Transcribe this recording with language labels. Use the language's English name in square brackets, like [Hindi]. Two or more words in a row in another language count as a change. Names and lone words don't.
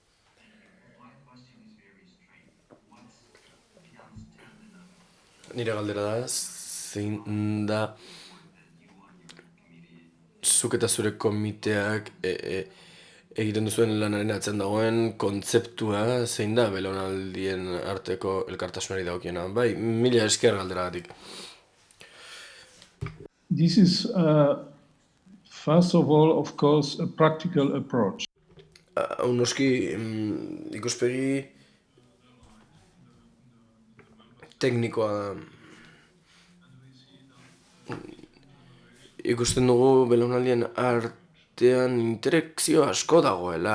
[Basque] Nire galdera da, zein da zuk eta zure komiteak egiten duzuen lanaren atzen dagoen kontzeptua, zein da belaunaldien arteko elkartasunari dagokiena. Bai, mila esker galderagatik. [English] This is, first of all, of course, a practical approach. [Basque] Noski, ikuspegi teknikoa da. Ikusten dugu belaunaldien artean interakzio asko dagoela.